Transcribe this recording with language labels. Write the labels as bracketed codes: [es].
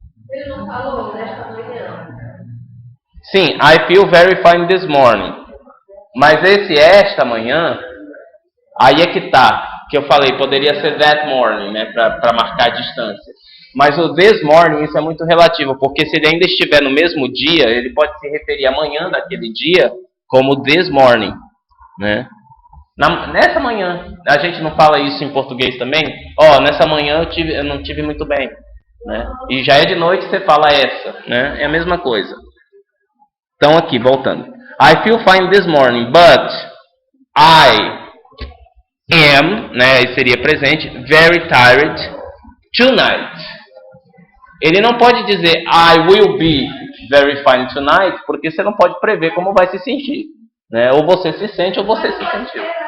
[pt] Ele não falou nesta manhã. Sim, [en] I feel very fine this morning. [pt] Mas esse esta manhã, aí é que tá, que eu falei, poderia ser [en] that morning, [pt] né, para marcar a distância. Mas o [en] this morning, [pt] isso é muito relativo, porque se ele ainda estiver no mesmo dia, ele pode se referir à manhã daquele dia como this morning, né? Nessa manhã, a gente não fala isso em português também? Nessa manhã eu não tive muito bem, né? E já é de noite, você fala essa, né? É a mesma coisa. Então aqui, voltando. [en] I feel fine this morning, but I am, [pt] né, aí seria presente, [en] very tired tonight. [pt] Ele não pode dizer [en] I will be very fine tonight, [pt] porque você não pode prever como vai se sentir, né? Ou você se sente ou você se sentiu.